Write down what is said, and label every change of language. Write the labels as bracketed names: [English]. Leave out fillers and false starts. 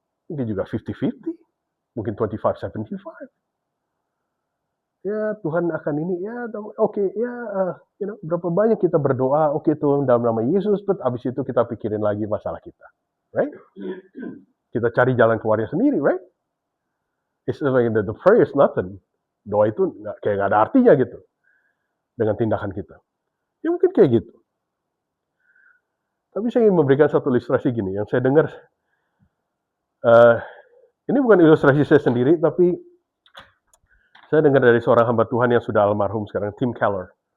[Indonesian] Mungkin juga 50-50, mungkin 25-75. Ya Tuhan akan ini, ya oke, ya berapa banyak kita berdoa, oke Tuhan dalam nama Yesus, abis itu kita pikirin lagi masalah kita. [English] Right? [Indonesian] Kita cari jalan keluarnya sendiri, [English] right? It's like the prayer is nothing. [Indonesian] Doa itu kayak nggak ada artinya gitu dengan tindakan kita. Ya mungkin kayak gitu. Tapi saya ingin memberikan satu ilustrasi gini yang saya dengar. Ini bukan ilustrasi saya sendiri, tapi saya dengar dari seorang hamba Tuhan yang sudah almarhum sekarang, Tim Keller.